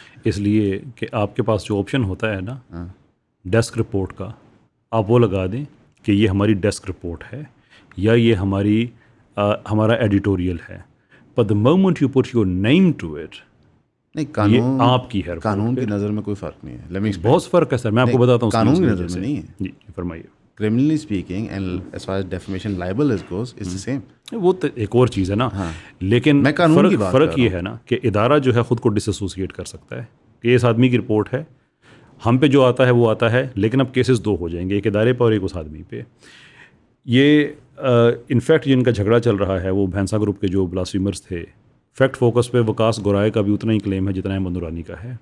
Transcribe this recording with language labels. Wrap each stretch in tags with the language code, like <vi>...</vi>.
<ur>اس لیے کہ آپ کے پاس جو آپشن ہوتا ہے نا ڈیسک رپورٹ کا, آپ وہ لگا دیں کہ یہ ہماری ڈیسک رپورٹ ہے یا یہ ہمارا ایڈیٹوریل ہے.</ur> <en>but the moment you put your name to it,</en> <ur>نہیں, قانون آپ کی ہے. قانون کی نظر میں کوئی فرق نہیں ہے. بہت فرق ہے سر, میں آپ کو بتاتا ہوں. قانون کی نظر میں نہیں ہے. جی فرمائیے.</ur> <en>criminally speaking and as far as defamation libel goes it's the same.</en> <ur>وہ تو ایک اور چیز ہے نا, لیکن فرق یہ ہے نا کہ ادارہ جو ہے خود کو ڈس ایسوسیٹ کر سکتا ہے کہ اس آدمی کی رپورٹ ہے, ہم پہ جو آتا ہے وہ آتا ہے, لیکن اب کیسز 2 ہو جائیں گے, ایک ادارے پہ اور ایک اس آدمی پہ. یہ انفیکٹ جن کا جھگڑا چل رہا ہے وہ بھینسا گروپ کے جو بلاسفیمرز تھے, فیکٹ فوکس پہ وکاس گورائے کا بھی اتنا ہی کلیم ہے جتنا احمد نورانی کا ہے.</ur>